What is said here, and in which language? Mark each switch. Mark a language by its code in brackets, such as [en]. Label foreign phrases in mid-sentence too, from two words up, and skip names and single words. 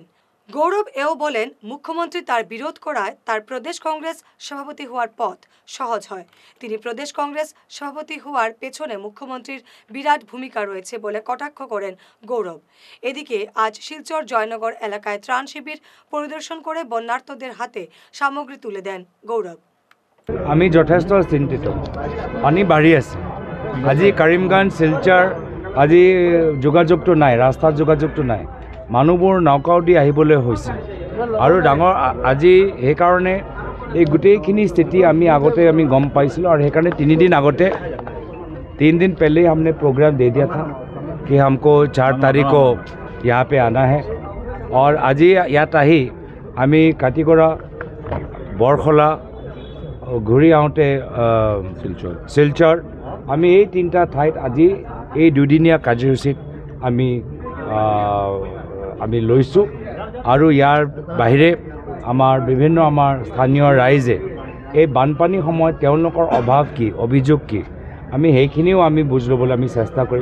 [bn] গৌরব এও বলেন, মুখ্যমন্ত্রী তার বিরোধ করায় তার প্রদেশ কংগ্রেস সভাপতি হওয়ার পথ সহজ হয়। তিনি প্রদেশ কংগ্রেস সভাপতি হওয়ার পেছনে মুখ্যমন্ত্রীর বিরাট ভূমিকা রয়েছে বলে কটাক্ষ করেন গৌরব। এদিকে আজ শিলচর জয়নগর এলাকায় ত্রাণ শিবির পরিদর্শন করে বন্যার্তদের হাতে সামগ্রী তুলে দেন গৌরব। [as] আমি যথেষ্ট চিন্তিত। পানী বাঢ়ি আছে। আজি কৰিমগঞ্জ শিলচৰ আজি যোগাযোগটো নাই, ৰাস্তাত যোগাযোগটো নাই। মানুহবোৰ নৌকাও দি আহিবলৈ হৈছে আৰু ডাঙৰ আজি সেইকাৰণে এই গোটেইখিনি স্থিতি আমি গম পাইছিলোঁ আৰু সেইকাৰণে [hi] 3 दिन पहले हमने प्रोग्राम दे दिया था कि हमको 4 तारीख को यहाँ पे आना है और [as] আজি ইয়াত আহি আমি কাটিগড়া, বৰখলা ঘূৰি আহোঁতে শিলচৰ আমি এই 3টা ঠাইত আজি এই 2দিনীয়া কাৰ্যসূচীত আমি লৈছোঁ আৰু ইয়াৰ বাহিৰে বিভিন্ন আমাৰ স্থানীয় ৰাইজে এই বানপানীৰ সময়ত তেওঁলোকৰ অভাৱ কি, অভিযোগ কি, আমি সেইখিনিও বুজ ল'বলৈ চেষ্টা কৰিম।